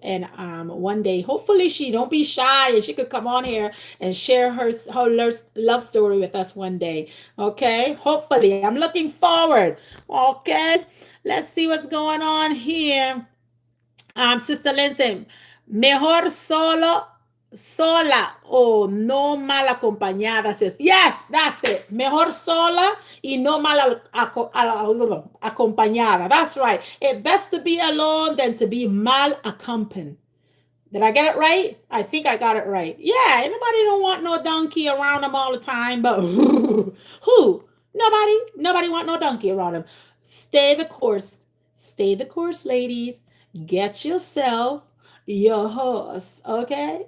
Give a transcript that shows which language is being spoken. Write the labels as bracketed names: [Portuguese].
[English] And one day, hopefully she don't be shy and she could come on here and share her love story with us one day. Okay? Hopefully. I'm looking forward. Okay? Let's see what's going on here. Sister Lindsay, [Spanish] mejor solo Sola o no mal acompañada, sis. [English] Yes, that's it. [Spanish] Mejor sola y no mal acompañada. [English] That's right. It best to be alone than to be mal accompanied. Did I get it right? I think I got it right. Yeah, anybody don't want no donkey around them all the time, but who? Nobody want no donkey around them. Stay the course. Stay the course, ladies. Get yourself your horse, okay?